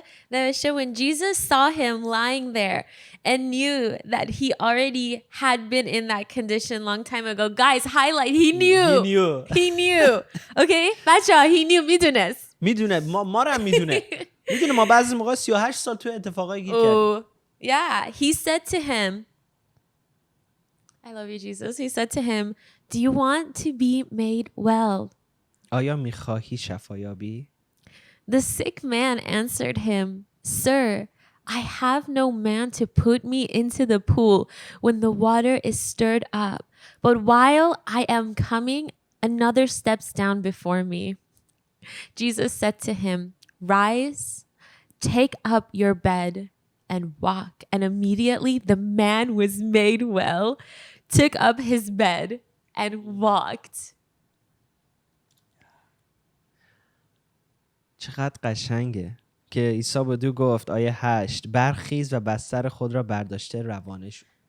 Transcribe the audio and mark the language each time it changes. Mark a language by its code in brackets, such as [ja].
[fa] نوشته [en] when Jesus saw him lying there and knew that he already had been in that condition long time ago. Guys, highlight, he knew. Okay, [fa] بچه‌ها [en] he knew. [fa] میدونه ما رو هم میدونه ما بعضی موقع 38 سال تو اتفاقایی که کردیم. [en] Yeah, he said to him, I love you Jesus. He said to him, do you want to be made well? [fa] آیا میخواهی شفایابی؟ [en] The sick man answered him, Sir, I have no man to put me into the pool when the water is stirred up. But while I am coming, another steps down before me. Jesus said to him, Rise, take up your bed, and walk. And immediately the man was made well, took up his bed, and walked. [fa] چقدر قشنگه که عیسی به دو گفت، آیه 8، برخیز و بستر خود را برداشته روانه شو.